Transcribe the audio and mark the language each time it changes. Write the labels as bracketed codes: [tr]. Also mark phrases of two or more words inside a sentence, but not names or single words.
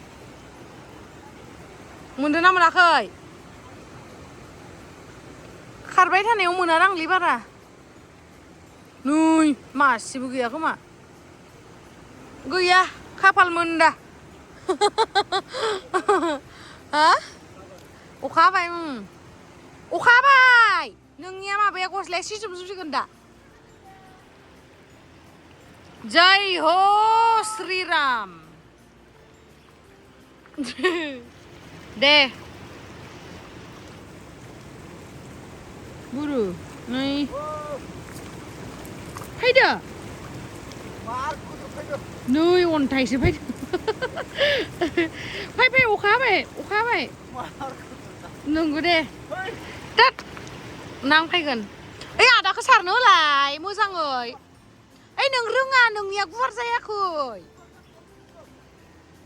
[brx] मोनदों ना मोनाखै खारबाय थानायाव मोना रांलै बारा नै मासेबो गैया खोमा गैया खाफाल मोनदा हा अखा हाबाय अखा हाबाय नोंनिया माबाया गस्लाया सिजोबजोबसिगोन दा जय हो श्रीराम दे बुरु नै फैदो नै अन्थाइसो फैदों फै अखा हाबाय नंगौ दे दाद नांफैगोन ओइ आदाखौ सारनो होलाय मोजाङै ओइ नों रोङा नोंनिया गुवार जायाखै